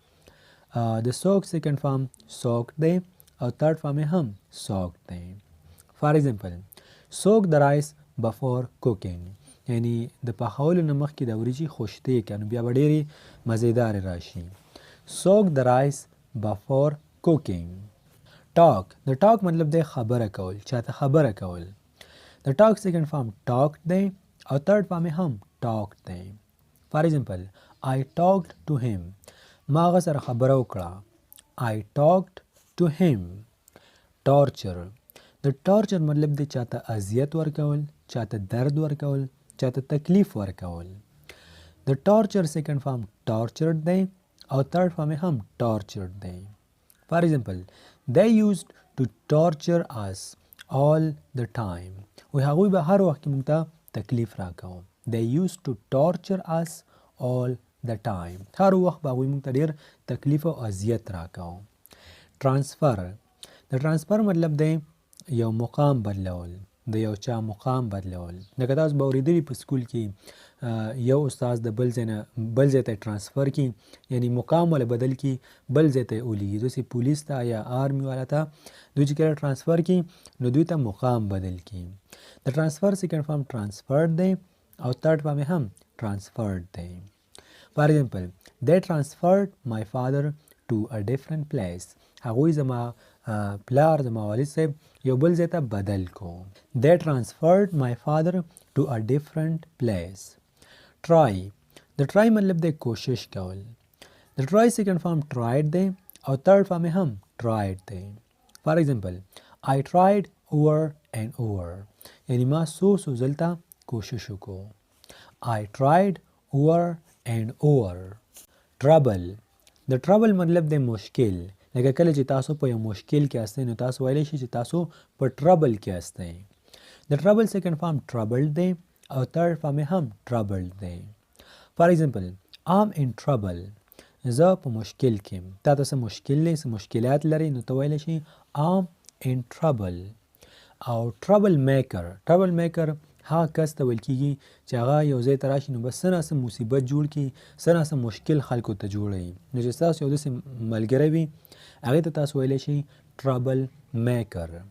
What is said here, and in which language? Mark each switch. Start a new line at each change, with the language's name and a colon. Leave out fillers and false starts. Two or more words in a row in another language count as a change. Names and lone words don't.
English: د soak second form soaked
Pashto: دی او
English: third form
Pashto: یې هم
English: soaked دی for example soak the rice before cooking
Pashto: یعنی د پخولو نه مخکې د وریجې خوشتې کړه نو بیا به ډېرې مزېدارې راشي
English: soak the rice before cooking
Pashto: talk د talk مطلب دی خبره کول چاته خبره کول د talk
English: second form talked
Pashto: دی او
English: third form
Pashto: یې هم talked دی
English: for example I talked to him
Pashto: ما هغه سره خبره وکړه
English: I talked to him torture
Pashto: د torture مطلب دی چاته اذیت ورکول چاته درد ورکول چاته تکلیف ورکول د
English: torture second form tortured
Pashto: دی او
English: third form
Pashto: یې هم tortured دی
English: for example they used to torture us all the time
Pashto: وی هغوی به هر وخت موږ ته تکلیف راکاو
English: they used to torture us all the time
Pashto: هر وخت به هغوی موږ ته ډېر تکلیف او اذیت راکاو transfer د transfer مطلب دی یو مقام بدلول د یو چا مقام بدلول لکه تاسو به اورېدلي په سکول کې یو استاد د بل ځای نه بل ځای ته ټرانسفر کړي یعنی مقام ولا بدل کړي بل ځای ته یې ولیږي داسې پولیس ته یا آرمي والا ته دوی چې کله ټرانسفر کړي نو دوی ته مقام بدل کړي د ټرانسفر
English: second form transferred
Pashto: دی او
English: third form
Pashto: یې هم ټرانسفرډ دی
English: for example they transferred my father to a different place
Pashto: هغوی زما پلار زما والد صاحب یو بل ځای ته بدل کو
English: they transferred my father to a different place
Pashto: try د try مطلب دی کوشش کول د try
English: second form tried
Pashto: دی او
English: third form
Pashto: یې هم tried دی
English: for example I tried over and over
Pashto: یعنی ما څو ځلته کوشش وکړو
English: I tried over and over trouble
Pashto: د trouble مطلب دی مشکل لکه کله چې تاسو په یو مشکل کې یاستئ نو تاسو ویلی شئ چې تاسو په trouble کې یاستئ د trouble
English: second form troubled
Pashto: دی او
English: third form
Pashto: یې هم troubled دی
English: for example I'm in trouble
Pashto: زه په مشکل کې تا ته څه مشکل دی څه مشکلات لري نو ته ویلی شئ
English: I'm in trouble
Pashto: او
English: trouble maker
Pashto: هغه کس ته ویل کېږي چې هغه یو ځای ته راشي نو بس څه نه څه مصیبت جوړ کړي څه نه څه مشکل خلکو ته جوړوي نو چې ستاسو یو داسې ملګری وي هغې ته تاسو ویلی شئ
English: trouble maker